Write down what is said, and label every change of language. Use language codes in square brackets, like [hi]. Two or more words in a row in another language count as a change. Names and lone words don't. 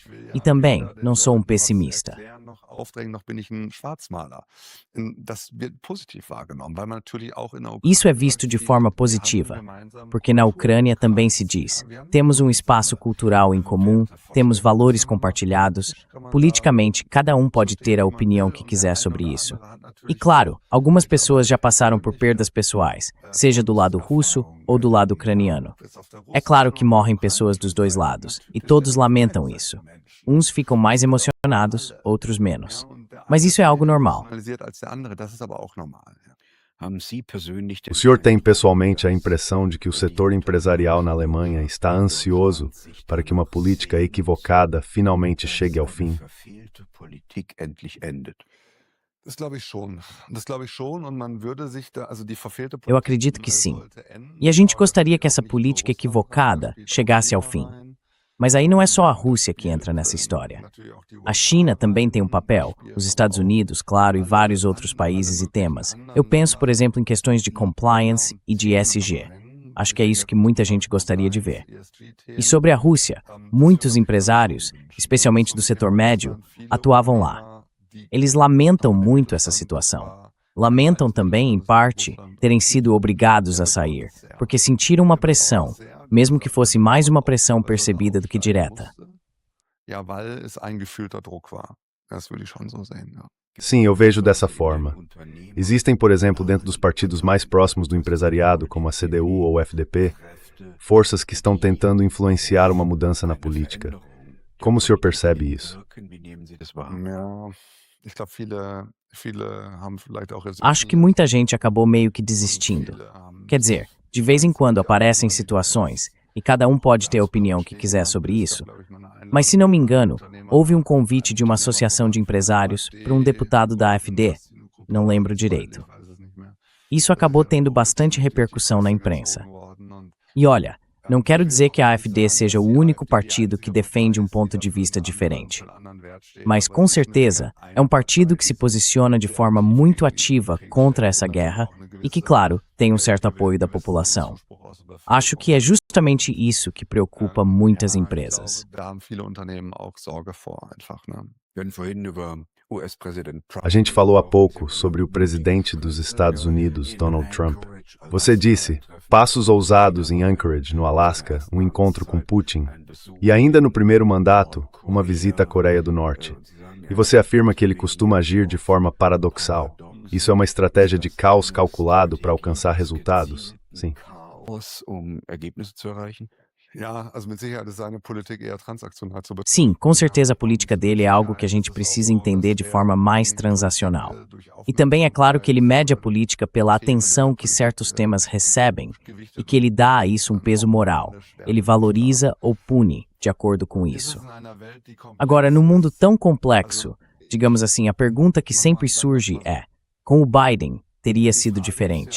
[pt] E também não sou um pessimista. Isso é visto de forma positiva, porque na Ucrânia também se diz, temos um espaço cultural em comum, temos valores compartilhados, politicamente cada um pode ter a opinião que quiser sobre isso. E claro, algumas pessoas já passaram por perdas pessoais, seja do lado russo ou do lado ucraniano. É claro que morrem pessoas dos dois lados, e todos lamentam isso. Uns ficam mais emocionados, outros menos. Mas isso é algo normal. [de] analysiert als der andere, das ist aber auch normal. Ja. Haben Sie persönlich [pt] O [de] den [pt] senhor tem [de] Eindruck, [pt] pessoalmente a impressão de que o setor empresarial na Alemanha está ansioso para que uma política equivocada finalmente chegue ao fim? [de] verfehlte Politik endlich endet? Das glaube ich schon. Das glaube ich schon und man würde sich da, also die verfehlte [pt] Eu acredito que sim. [de] sollte enden, [pt] E a gente [de] aber [pt] gostaria que [de] das [pt] essa [de] wird auch nicht [pt] política [de] Russland [pt] equivocada [de] sein, das wird [pt] chegasse ao [de] China [pt] fim. [de] sein. [pt] Mas aí não é só a Rússia que entra nessa história. A China também tem um papel, os Estados Unidos, claro, e vários outros países e temas. Eu penso, por exemplo, em questões de compliance e de ESG. Acho que é isso que muita gente gostaria de ver. E sobre a Rússia, muitos empresários, especialmente do setor médio, atuavam lá. Eles lamentam muito essa situação. Lamentam também, em parte, terem sido obrigados a sair, porque sentiram uma pressão, mesmo que fosse mais uma pressão percebida do que direta. [de] Ja, weil es eingefühlter Druck war. Das würde ich schon so sehen, ja. [pt] Sim, eu vejo dessa forma. Existem, por exemplo, dentro dos partidos mais próximos do empresariado, como a CDU ou o FDP, forças que estão tentando influenciar uma mudança na política. Como o senhor percebe isso? [de] Wie nehmen Sie das wahr? Ja, ich glaube, viele haben vielleicht auch [pt] Acho que muita gente acabou meio que desistindo. Quer dizer, de vez em quando aparecem situações, e cada um pode ter a opinião que quiser sobre isso, mas se não me engano, houve um convite de uma associação de empresários para um deputado da AfD, não lembro direito. Isso acabou tendo bastante repercussão na imprensa. E olha, não quero dizer que a AfD seja o único partido que defende um ponto de vista diferente. Mas, com certeza, é um partido que se posiciona de forma muito ativa contra essa guerra e que, claro, tem um certo apoio da população. Acho que é justamente isso que preocupa muitas empresas. [de] Da haben viele Unternehmen auch Sorge vor, einfach, né? Wir hatten vorhin über US-Präsident Trump. [pt] A gente falou há pouco sobre o presidente dos Estados Unidos, Donald Trump. Você disse, passos ousados em Anchorage, no Alasca, um encontro com Putin. E ainda no primeiro mandato, uma visita à Coreia do Norte. E você afirma que ele costuma agir de forma paradoxal. Isso é uma estratégia de caos calculado para alcançar resultados? Sim. [de] Ergebnisse zu erreichen? Ja, also mit Sicherheit ist seine Politik eher transaktional zu betrachten. [pt] Sim, com certeza a política dele é algo que a gente precisa entender de forma mais transacional. E também é claro que ele mede a política pela atenção que certos temas recebem e que ele dá a isso um peso moral. Ele valoriza ou pune de acordo com isso. Agora, num mundo tão complexo, digamos assim, a pergunta que sempre surge é: com o Biden, teria sido diferente?